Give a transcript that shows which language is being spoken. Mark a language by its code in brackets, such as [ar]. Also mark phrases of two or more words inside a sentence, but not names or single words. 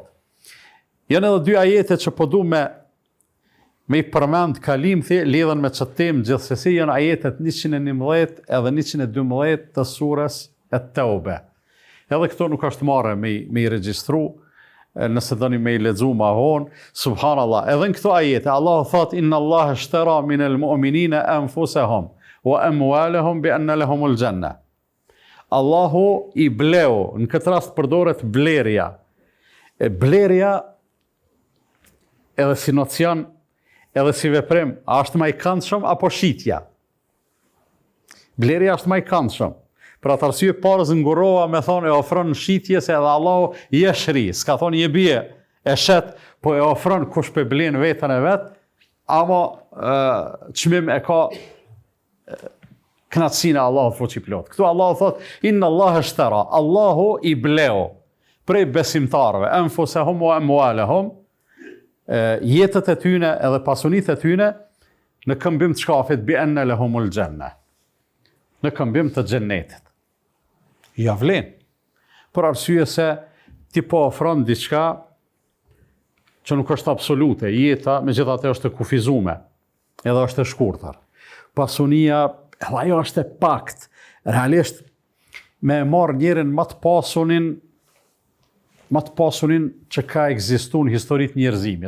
[sq] Janë edhe dy ajete që po du me i përmend kalimthi lidhen me çët temë gjithsesi, janë ajetet 111 edhe 112 të surës At-Tauba. Edhe këto nuk është marrë me i regjistru, nëse doni me i lexu ma vonë, subhanallah. Edhe në këto ajete Allahu thot [ar] إن الله اشترى من المؤمنين أنفسهم وأموالهم بأن لهم الجنة. [sq] Allahu i bleu, në këtë rast përdoret blerja. Blerja edhe si nocion, edhe si veprim, a është më i këndshëm apo shitja? Blerja është më i këndshëm. Për atë arsye parës ngurova me thonë e ofron shitje se edhe Allahu i e shri, s'ka thonë je bie, e shet, po e ofron kush pe blen vetën e vet, ama çmim e ka kënaqësinë e Allahut fuqiplot. Këtu Allahu thot [ar] إن الله اشترى, [sq] Allahu i bleu prej besimtarëve, [ar] أنفسهم وأموالهم, [sq] jetët e tyne edhe pasunitë e tyne në këmbim të shkafit [ar] بأن لهم الجنة, [sq] në këmbim të xhennetit. Ja vlen. Për arsye se ti po ofron diçka që nuk është absolute, jeta megjithatë është e kufizuar, edhe është e shkurtër. Pasunia, edhe ajo është e pakt. Realisht me marr njërin më të pasunin që ka ekzistuar në historitë e njerëzimit.